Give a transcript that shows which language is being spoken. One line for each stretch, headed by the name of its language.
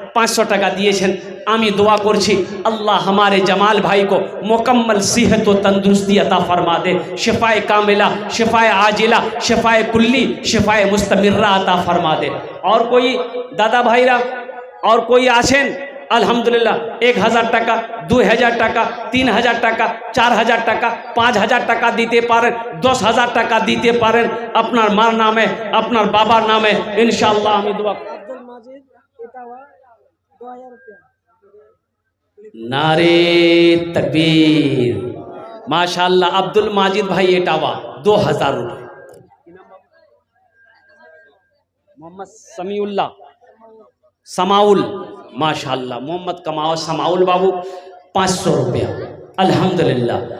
Bangla: 500 টাকা দিয়েছেন। আমি দোয়া করছি
Hindi: আল্লাহ हमारे जमाल भाई को मुकम्मल सेहत व तंदुरुस्ती अता फरमा दे। शिफाए कामिला, शिफाए आजिला, शिफाए कुल्ली, शिफाए मुस्तमिर्रा अता फरमा दे। और कोई दादा भाईरा और कोई आছেন?
Bangla: अल्हम्दुलिल्लाह 1,000 টাকা, 2,000 টাকা, 3,000 টাকা, 4,000 টাকা, 5,000 টাকা দিতে পারেন, 10,000 টাকা দিতে পারেন আপনার মার নামে, আপনার বাবার নামে। ইনশাআল্লাহ আমি দোয়া। আব্দুল মাজিদ এটাওয়া 2000 रुपया।
Hindi: नारे तकबीर। माशाअल्लाह अब्दुल माजिद भाई एटावा 2,000 रुपये। मोहम्मद समीउल्लाह समाउल, माशाअल्लाह मोहम्मद कमाओ समाउल बाबू 500 रुपया। अल्हम्दुलिल्लाह।